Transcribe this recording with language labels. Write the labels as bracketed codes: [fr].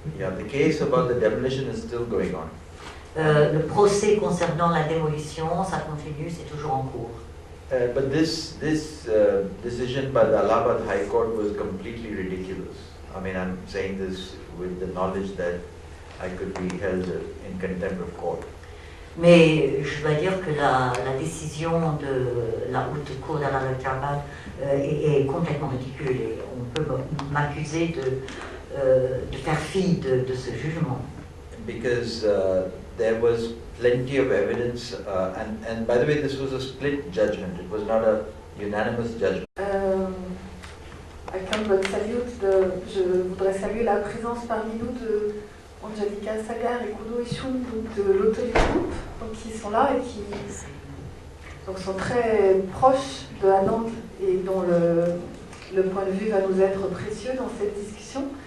[en] yeah, the case about the demolition is still going on. [fr] Le procès concernant la démolition, ça continue, c'est toujours en cours. [en] But this decision by the Allahabad High Court was completely ridiculous. I mean, I'm saying this with the knowledge that I could be held in contempt of court. [fr] Mais je dois dire que la décision de la haute cour d'Allahabad est complètement ridicule et on peut m'accuser de faire fi de ce jugement. [en] Because there was plenty of evidence, and by the way, this was a split judgment. It was not a unanimous judgment. [fr] Avec un bon salut, je voudrais saluer la présence parmi nous de Angelica Sagar et Kudo Ishun, donc de l'Authority Group, donc qui sont là et qui donc sont très proches de Anand et dont le point de vue va nous être précieux dans cette discussion.